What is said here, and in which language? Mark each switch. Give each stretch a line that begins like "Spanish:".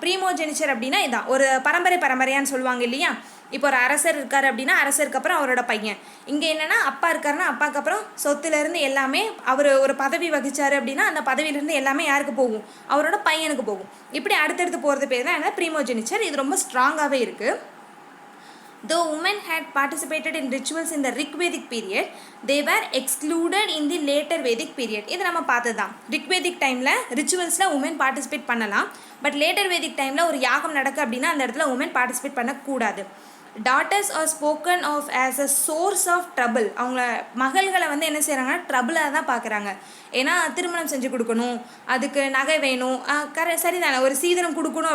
Tamil: ப்ரீமோஜெனிச்சர் அப்படின்னா இதான், ஒரு பரம்பரையான்னு சொல்லுவாங்க இல்லையா. இப்போ ஒரு அரசர் இருக்கார் அப்படின்னா அரசருக்கு அப்புறம் அவரோட பையன். இங்கே என்னென்னா அப்பா இருக்காருன்னா அப்பாவுக்கு அப்புறம் சொத்துலேருந்து எல்லாமே, அவர் ஒரு பதவி வகிச்சார் அப்படின்னா அந்த பதவியிலேருந்து எல்லாமே யாருக்கு போகும், அவரோட பையனுக்கு போகும். இப்படி அடுத்தடுத்து போகிறது பேர் தான் என்ன, ப்ரீமோஜெனிச்சர். இது ரொம்ப ஸ்ட்ராங்காகவே இருக்குது.
English: Though women had participated in rituals in the Rigvedic period, they were excluded in the later Vedic period.
Tamil: இது நம்ம பார்த்தது தான். ரிக்வேதிக் டைமில் ரிச்சுவல்ஸில் உமன் பார்ட்டிசிபேட் பண்ணலாம். பட் லேட்டர் வேதிக் டைமில் ஒரு யாகம் நடக்கு அப்படின்னா அந்த இடத்துல உமன் பார்ட்டிசிபேட் பண்ணக்கூடாது.
English: Daughters are spoken of as a source of trouble.
Tamil: அவங்க மகள்களை வந்து என்ன செய்கிறாங்கன்னா ட்ரபிளாக தான் பார்க்குறாங்க. ஏன்னா திருமணம் செஞ்சு கொடுக்கணும், அதுக்கு நகை வேணும், சரிதானே, ஒரு சீதனம் கொடுக்கணும்.